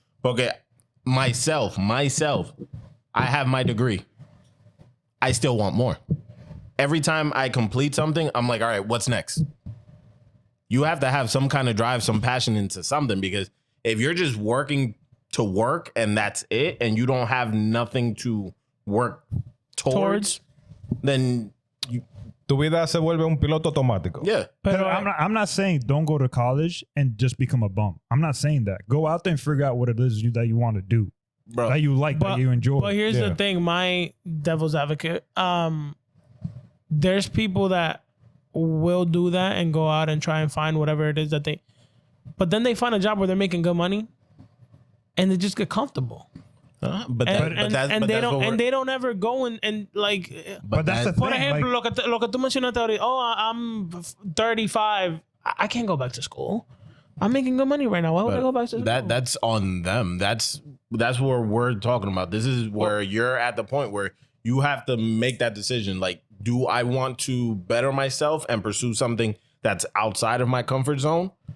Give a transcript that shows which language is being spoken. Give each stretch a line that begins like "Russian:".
English: Okay, myself, I have my degree. I still want more. Every time I complete something, I'm like, all right, what's next? You have to have some kind of drive, some passion into something, because if you're just working to work and that's it, and you don't have nothing to work towards. Then
Spanish: Tu vida se vuelve un piloto automático.
English: yeah. But I'm not saying don't go to college and just become a bum. I'm not saying that. Go out there and figure out what it is that you want to do, Bro. that you like, that you enjoy. But here's Yeah. the thing, my devil's advocate. There's people that will do that and go out and try and find whatever it is that they, but then they find a job where they're making good money, and they just get comfortable. But They don't ever go and like. But that's the
Spanish: Por
English: thing.
Spanish: ejemplo,
English: like,
Spanish: lo que tú mencionaste ahorita,
English: I'm 35. I can't go back to school. I'm making good money right now. Why would I go back to school? that's on them. That's where we're talking about. This is where you're at the point where you have to make that decision. Like, do I want to better myself and pursue something that's outside of my comfort zone?